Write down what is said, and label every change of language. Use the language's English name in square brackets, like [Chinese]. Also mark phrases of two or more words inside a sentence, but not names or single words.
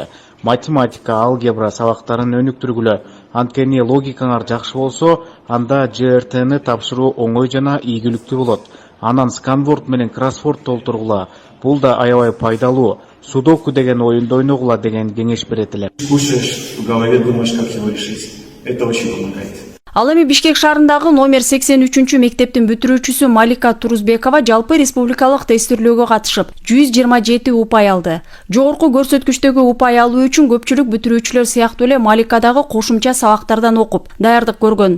[Kyrgyz] Математика, алгебра сабактарын өнүктүргүлө. Анткени логикаңар жакшы болсо, анда ЖРТны тапшыруу оңой жана ийгиликтүү болот. Анан сканворд менен кроссворд толтургула. Бул да аябай пайдалуу. Судоку деген оюнду ойногула деген кеңеш берет элем. [Russian] Кушаешь, в голове думаешь, как его решить. Это очень помогает. [Kyrgyz] Ал эми Бишкек шаарындагы номер 83 мектептин бүтүрүүчүсү Малика Турузбекова жалпы республикалык тестирлөөгө катышып, 127 упай алды. Жогорку көрсөткүчтөгү упай алуу үчүн көпчүлүк бүтүрүүчүлөр сыяктуу эле Маликадагы кошумча сабактардан окуп, даярдык көргөн.